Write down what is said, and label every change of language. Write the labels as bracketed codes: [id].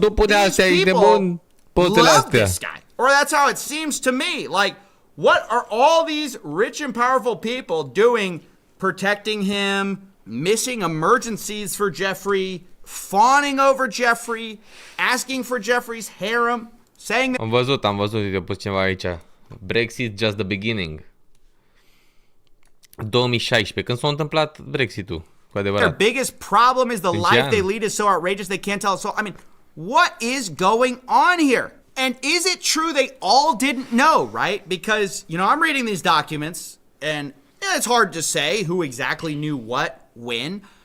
[en] These people love this guy. Or that's how it seems to me. Like, what are all these rich and powerful people doing, protecting him, missing emergencies for Jeffrey, fawning over Jeffrey, asking for Jeffrey's harem, saying that... [ro] Am văzut, uite, pus ceva aici. [en] Brexit just the beginning. [ro] 2016, când s-a întâmplat Brexit-ul, cu adevărat. [en] Their biggest problem is the life they lead is so outrageous they can't tell us. So, I mean, what is going on here? And is it true they all didn't know, right? Because, you know, I'm reading these documents, and it's hard to say who exactly knew what, when.